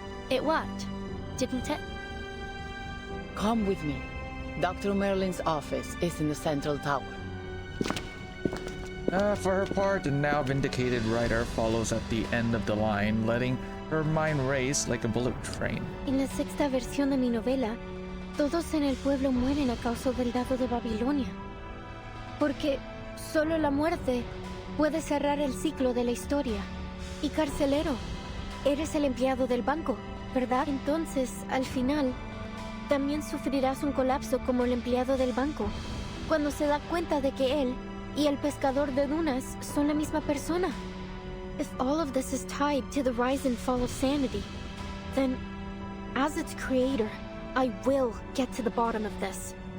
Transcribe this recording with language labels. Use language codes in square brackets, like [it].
[en] It worked, didn't it? Come with me. Dr. Merlin's office is in the central tower. For her part, the now vindicated writer follows at the end of the line, letting her mind race like a bullet train. [es] En la sexta versión de mi novela, todos en el pueblo mueren a causa del dado de Babilonia. Porque solo la muerte puede cerrar el ciclo de la historia. Y carcelero, eres el empleado del banco, ¿verdad? Entonces, al final, también sufrirás un colapso como el empleado del banco, cuando se da cuenta de que él y el pescador de dunas son la misma persona. [en] If all of this is tied to the rise and fall of sanity, then, as its creator, I will get to the bottom of this.